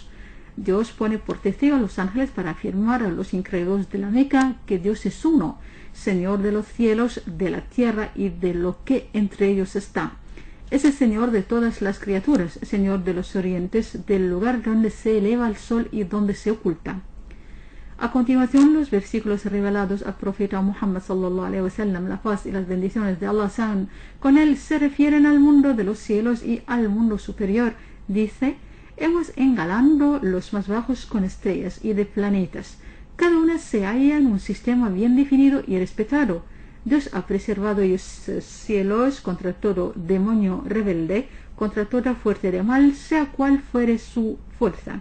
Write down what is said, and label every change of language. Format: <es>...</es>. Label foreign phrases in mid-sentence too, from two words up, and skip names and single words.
<es>Dios pone por testigo a los ángeles para afirmar a los incrédulos de la Meca que Dios es uno, Señor de los cielos, de la tierra y de lo que entre ellos está. Es el Señor de todas las criaturas, Señor de los orientes, del lugar donde se eleva el sol y donde se oculta. A continuación, los versículos revelados al profeta Muhammad</es> <ar>صلى الله عليه وسلم,</ar> <es>la paz y las bendiciones de Allah sean con él, se refieren al mundo de los cielos y al mundo superior. Dice: hemos engalando los más bajos con estrellas y de planetas. Cada una se halla en un sistema bien definido y respetado. Dios ha preservado esos cielos contra todo demonio rebelde, contra toda fuerza de mal, sea cual fuere su fuerza.</es>